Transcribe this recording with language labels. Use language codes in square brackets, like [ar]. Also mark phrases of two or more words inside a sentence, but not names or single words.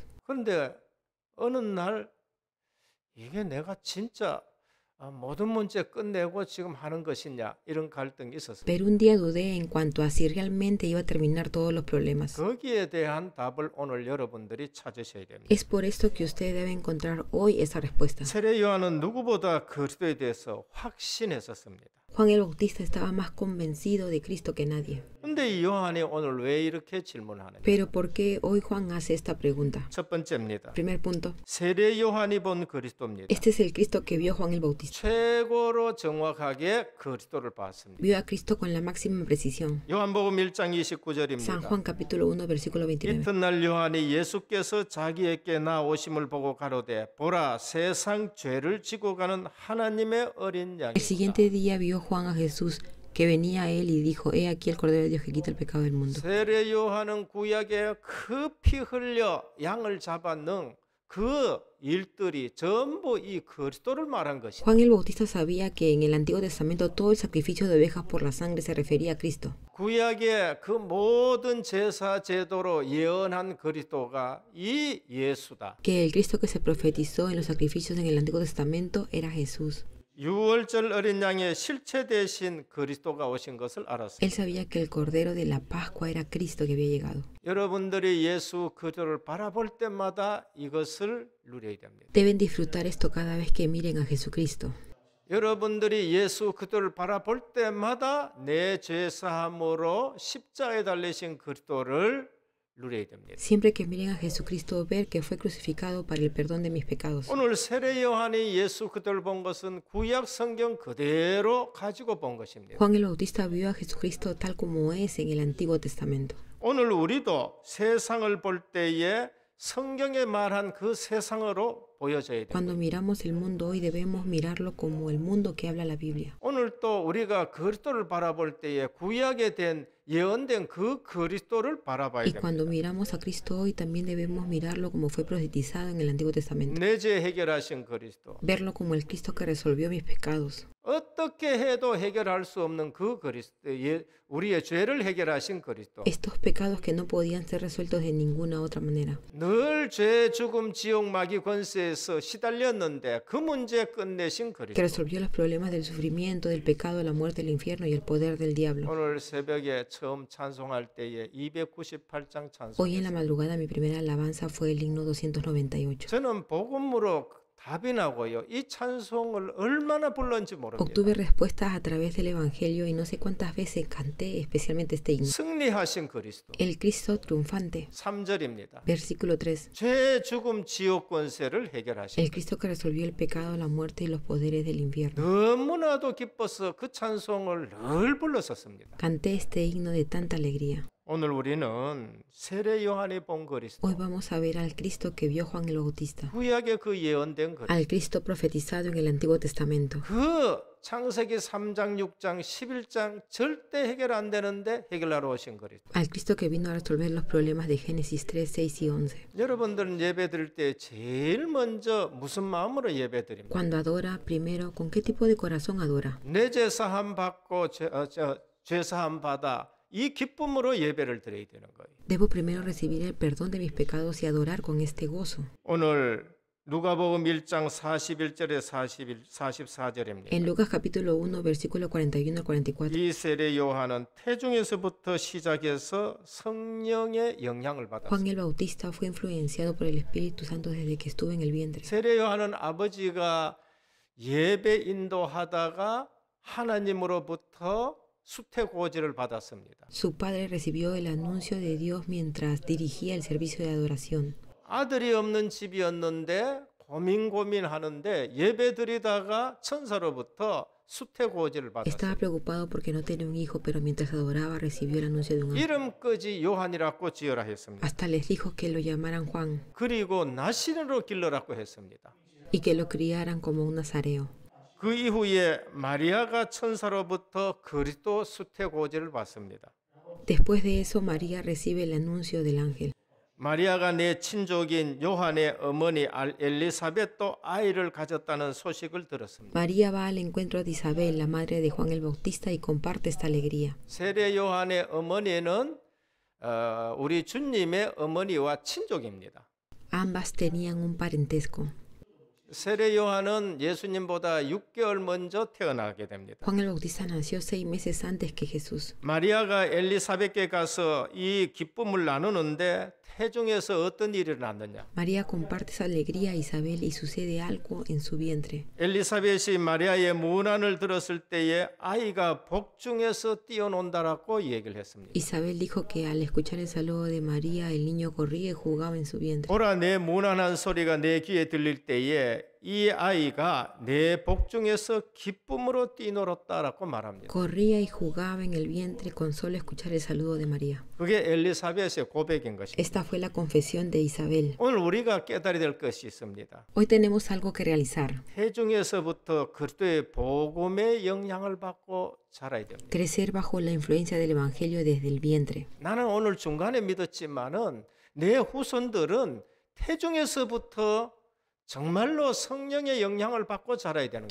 [ko] 그런데 어느 날 이게 내가 진짜 모든 문제 끝내고 지금 하는 것이냐 이런 갈등이 있었어요. [es] Pero un día dudé en cuanto a si realmente iba a terminar todos los problemas. [ko] 거기에 대한 답을 오늘 여러분들이 찾으셔야 됩니다. [es] Es por esto que usted debe encontrar hoy esa respuesta. [ko] 세례 요한은 누구보다 그리스도에 대해서 확신했었습니다. [es] Juan el Bautista estaba más convencido de Cristo que nadie. [ko] 근데 이 요한이 오늘 왜 이렇게 질문하느냐? [es] Pero ¿por qué hoy Juan hace esta pregunta? [ko] 첫 번째입니다. [es] Primer punto. [ko] 세례 요한이 본 그리스도입니다. [es] Este es el Cristo que vio Juan el Bautista. [ko] 최고로 정확하게 그리스도를 봤습니다. [es] Vio a Cristo con la máxima precisión. [ko] 요한복음 1장 [es] San [ko] 29절입니다. [es] Juan capítulo 1 versículo 29. [ko] 이튿날 요한이 예수께서 자기에게 나오심을 보고 가로되 보라 세상 죄를 지고 가는 하나님의 어린 [es] El [ko] 양이다. [es] siguiente día vio Juan a Jesús que venía a él y dijo, he aquí el Cordero de Dios que quita el pecado del mundo. [ko] 세례 요한은 구약에 그 피 흘려 양을 잡아넣은 그 일들이 전부 이 그리스도를 말한 것이다. [es] Juan el Bautista sabía que en el Antiguo Testamento todo el sacrificio de ovejas por la sangre se refería a Cristo. [ko] 구약의 그 모든 제사 제도로 예언한 그리스도가 이 예수다. [es] Que el Cristo que se profetizó en los sacrificios en el Antiguo Testamento era Jesús. [ko] 유월절 어린 양의 실체 대신 그리스도가 오신 것을 알았습니다. [es] Él sabía que el Cordero de la Pascua era Cristo que había llegado. [ko] 여러분들이 예수 그리스도를 바라볼 때마다 이것을 누려야 됩니다. [es] Deben disfrutar esto cada vez que miren a Jesucristo. [ko] 여러분들이 예수 그리스도를 바라볼 때마다 내 죄 사함으로 십자가에 달리신 그리스도를 누려야 됩니다. [es] Siempre que miren a Jesucristo, ver que fue crucificado para el perdón de mis pecados. [ko] 오늘 세례 요한이 예수 그리스도를 본 것은 구약 성경 그대로 가지고 본 것입니다. [es] Juan el Bautista vio a Jesucristo tal como es en el Antiguo Testamento. [ko] 오늘 우리도 세상을 볼 때에 성경에 말한 그 세상으로 보여져야 됩니다. [es] Cuando miramos el mundo hoy debemos mirarlo como el mundo que habla la Biblia. [ko] 오늘 또 우리가 그리스도를 바라볼 때에 구약에 된 예언된 그 그리스도를 바라봐야 [es] Y [ko] 됩니다. [es] cuando miramos a Cristo hoy también debemos mirarlo como fue profetizado en el Antiguo Testamento. [ko] 내 죄 해결하신 그리스도. [es] Verlo como el Cristo que resolvió mis pecados. [ko] 어떻게 해도 해결할 수 없는 그 그리스도, 우리의 죄를 해결하신 그리스도. [es] Estos pecados que no podían ser resueltos de ninguna otra manera. [ko] 늘 죄, 죽음, 지옥, 마귀 권세에서 시달렸는데 그 문제 끝내신 [es] Que [ko] 그리스도. [es] resolvió los problemas del sufrimiento, del pecado, la muerte, el infierno y el poder del diablo. [ko] 오늘 새벽에 처음 찬송할 때에 298장 [es] Hoy en la [ko] 찬송했어요. [es] madrugada mi primera alabanza fue el himno 298. [ko] 저는 복음으로 답이 나고요. 이 찬송을 얼마나 불렀는지 모릅니다. [es] Obtuve respuestas a través del Evangelio y no sé cuántas veces canté especialmente este himno. [ko] 승리하신 그리스도. [es] El Cristo triunfante. [ko] 3절입니다. [es] Versículo 3. [ko] 죄, 죽음, 지옥 권세를 해결하신 [es] El Cristo que resolvió el pecado, la muerte y los poderes del infierno. [ko] 너무나도 기뻐서 그 찬송을 늘 불렀었습니다. [es] Canté este himno de tanta alegría. [ko] 오늘 우리는 세례 요한이 본 그리스도, [es] Hoy vamos a ver al Cristo que vio Juan el Bautista, [ko] 구약의 그 예언된 그리스도, [es] al Cristo profetizado en el Antiguo Testamento. [ko] 그 창세기 3장, 6장, 11장 절대 해결 안 되는데 해결하러 오신 그리스도. [es] Al Cristo que vino a resolver los problemas de Génesis 3, 6 y 11. [ko] 여러분들은 예배 드릴 때 제일 먼저 무슨 마음으로 예배 드립니까? [es] Cuando adora, primero, ¿con qué tipo de corazón adora? [ko] 내 죄 사함 받고 죄 사함 받아 이 기쁨으로 예배를 드려야 되는 거예요. [es] Debo primero recibir el perdón de mis pecados y adorar con este gozo. [ko] 오늘 누가복음 1장 41절에 44절입니다. [es] En Lucas capítulo 1, versículo 41 al 44. [ko] 이 세례 요한은 태중에서부터 시작해서 성령의 영향을 [es] Juan [ko] 받았습니다. [es] el Bautista fue influenciado por el Espíritu Santo desde que estuvo en el vientre. [ko] 세례 요한은 아버지가 예배 인도하다가 하나님으로부터 수태고지를 받았습니다. [es] Su padre recibió el anuncio de Dios mientras dirigía el servicio de adoración. [ko] 아들이 없는 집이었는데 고민하는데 예배 드리다가 천사로부터 수태고지를 [es] Estaba [ko] 받았어요. [es] preocupado porque no tenía un hijo, pero mientras adoraba recibió el anuncio de un ángel. [ko] 이름까지 요한이라고 지어라 했습니다. [es] Hasta les dijo que lo llamaran Juan [ko] 그리고 나시린으로 길러라고 했습니다. [es] y que lo criaran como un nazareo. [ko] 그 이후에 마리아가 천사로부터 그리스도 수태고지를 받습니다. [es] Después de eso, María recibe el anuncio del ángel. [ko] 마리아가 내 친족인 요한의 어머니 엘리사벳도 아이를 가졌다는 소식을 들었습니다. [es] María va al encuentro de Isabel, la madre de Juan el Bautista, y comparte esta alegría. [ko] 세례 요한의 어머니는 우리 주님의 어머니와 친족입니다. [es] Ambas tenían un parentesco. [ko] 세례 요한은 예수님보다 6개월 먼저 태어나게 됩니다. [es] Juan el Bautista nació 6 meses antes que Jesús. [ko] 마리아가 엘리사벳께 가서 이 기쁨을 나누는데 태중에서 어떤 일이 일어났느냐? [es] María comparte esa alegría a Isabel y sucede algo en su vientre. [ko] 엘리사벳이 마리아의 문안을 들었을 때에 아이가 복중에서 뛰어논다라고 얘기를 했습니다. [es] Isabel dijo que al escuchar el saludo de María, el niño corría y jugaba en su vientre. [ko] 보라 내 문안한 소리가 내 귀에 들릴 때에 이 아이가 내 복중에서 기쁨으로 뛰놀았다라고 말합니다. [es] Corría y jugaba en el vientre con solo escuchar el saludo de María. [ko] 그게 엘리사벳의 고백인 것입니다. [es] Esta fue la confesión de Isabel. [ko] 오늘 우리가 깨달아야 될 것이 있습니다. [es] Hoy tenemos algo que realizar. [ko] 태중에서부터 그리스도의 복음의 영향을 받고 자라야 됩니다. [es] Crecer bajo la influencia del Evangelio desde el vientre. [ko] 나는 오늘 중간에 믿었지만은 내 후손들은 태중에서부터 정말로 성령의 영향을 받고 자라야 되는 거예요.